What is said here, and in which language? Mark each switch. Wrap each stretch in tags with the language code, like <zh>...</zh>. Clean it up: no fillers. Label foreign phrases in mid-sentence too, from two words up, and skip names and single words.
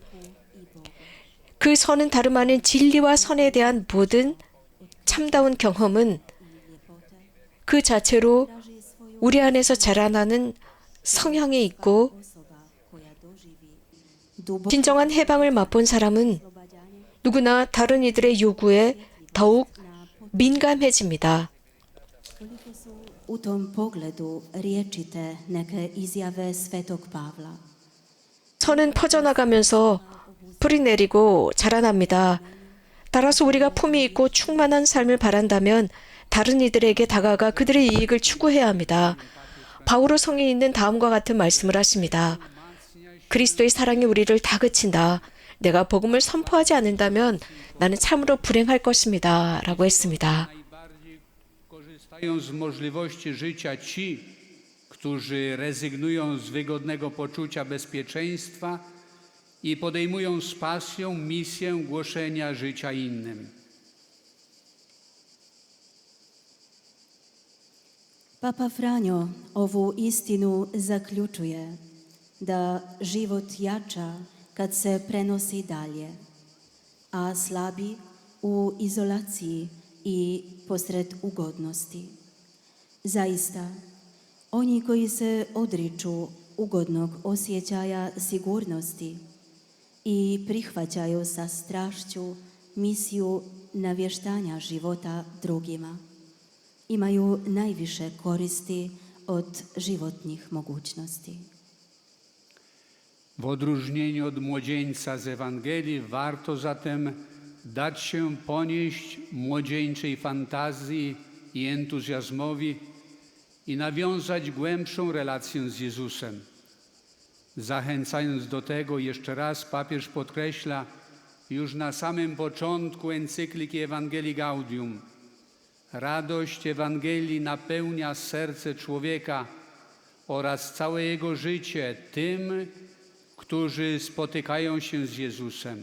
<ko>그 선은 다름 아닌 진리와 선에 대한 모든 참다운 경험은 그 자체로 우리 안에서 자라나는 성향이 있고 진정한 해방을 맛본 사람은 누구나 다른 이들의 요구에 더욱 민감해집니다.</ko> <hr>Koliko su u tom pogledu riječite neke izjave Svetog Pavla.</hr> <ko>선은 퍼져나가면서 뿌리 내리고 자라납니다. 따라서 우리가 품이 있고 충만한 삶을 바란다면 다른 이들에게 다가가 그들의 이익을 추구해야 합니다. 바오로 성에 있는 다음과 같은 말씀을 하십니다. 그리스도의 사랑이 우리를 다그친다. 내가 복음을 선포하지 않는다면 나는 참으로 불행할 것입니다. 라고 했습니다.</ko> <pl>Najbardziej korzystają z możliwości życia ci, którzy rezygnują z wygodnego poczucia bezpieczeństwa i podejmują z pasją misję głoszenia życia innym.</pl> <hr>Papa Franjo ovu istinu zaključuje da život jača kad se prenosi dalje, a slabi u izolaciji i posred ugodnosti. Zaista, oni koji se odriču ugodnog osjećaja sigurnosti i prihvaćaju sa strašću misiju navještanja života drugima, imaju najviše koristi od životnih mogućnosti.</hr> <pl>W odróżnieniu od młodzieńca z Ewangelii warto zatem dać się ponieść młodzieńczej fantazji i entuzjazmowi i nawiązać głębszą relację z Jezusem. Zachęcając do tego, jeszcze raz papież podkreśla już na samym początku encykliki Ewangelii Gaudium: radość Ewangelii napełnia serce człowieka oraz całe jego życie tym, którzy spotykają się z Jezusem.</pl>